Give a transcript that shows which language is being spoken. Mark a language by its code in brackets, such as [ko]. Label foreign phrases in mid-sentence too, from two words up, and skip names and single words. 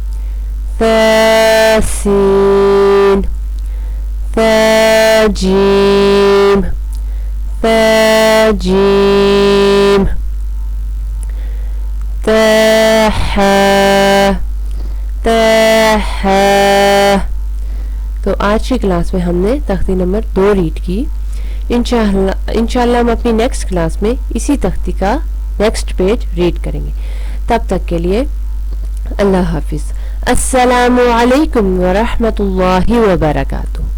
[ar] ثاسين ثاجيم ثاجيم تاحا تاحا। [ur] تو آج کی کلاس میں ہم نے تختی نمبر 2 ریڈ کی. انشاءاللہ ہم اپنی [en] next class [ur] میں اسی تختی کا [en] next page read [ur] کریں گے. تب تک کے لیے اللہ حافظ. [ar] السلام عليكم و رحمة الله و بركاته.